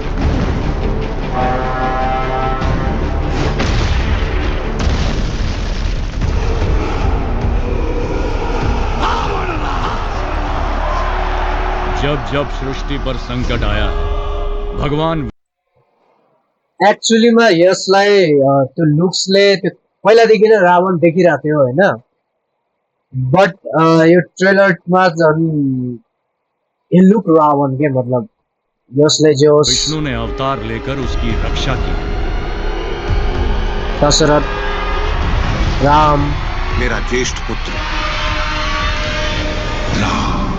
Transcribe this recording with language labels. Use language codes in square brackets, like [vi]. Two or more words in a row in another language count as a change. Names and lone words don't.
[hi] जब जब सृष्टि पर संकट आया है भगवान [ne] एक्चुअलीमा यसलाई त्यो लुक्सले त्यो पहिलादेखि नै रावण देखिरहेको थियो होइन बट यो ट्रेलरमा झन् [hi] ये लुक रावण के मतलब [ne] यसले जो [hi] विष्णु ने अवतार लेकर उसकी रक्षा की। दशरथ राम मेरा ज्येष्ठ पुत्र राम।